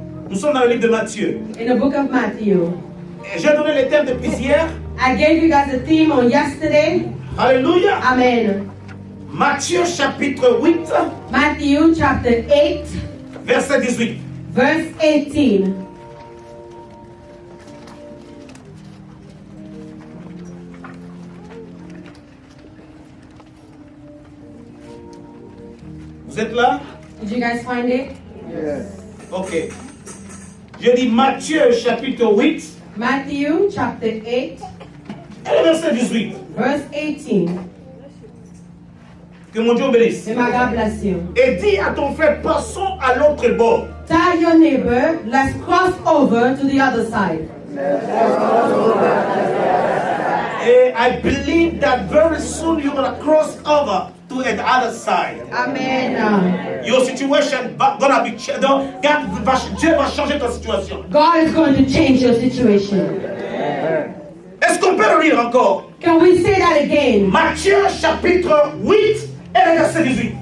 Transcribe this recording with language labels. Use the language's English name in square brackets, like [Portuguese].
[French] Nous sommes dans le livre de Matthieu. [English] in the book of Matthew. [French] Et j'ai donné le thème depuis hier. [English] I gave you guys a theme on yesterday. [French] Alléluia. [English] Amen. [French] Matthieu chapitre 8, [English] Matthew chapter 8, [French] verset 18. [English] verse 18. [French] Vous êtes là? [English] Did you guys find it? Yes. Ok. [French] Je dis Matthieu chapitre 8 [English] Matthew chapter 8, [French] et le verset 18. [English] verse 18. [French] Que mon Dieu vous bénisse. [English] And my God bless you. [French] Et dis à ton frère, passons à l'autre bord. [English] Tell your neighbor, let's cross over to the other side. And I believe that very soon you're going to cross over to the other side. Amen. Your situation gonna be changed. Dieu va changer ta situation. God is going to change your situation. [French] Est-ce qu'on peut le lire encore? [English] Can we say that again? [French] Matthieu chapitre 8 et le verset 18.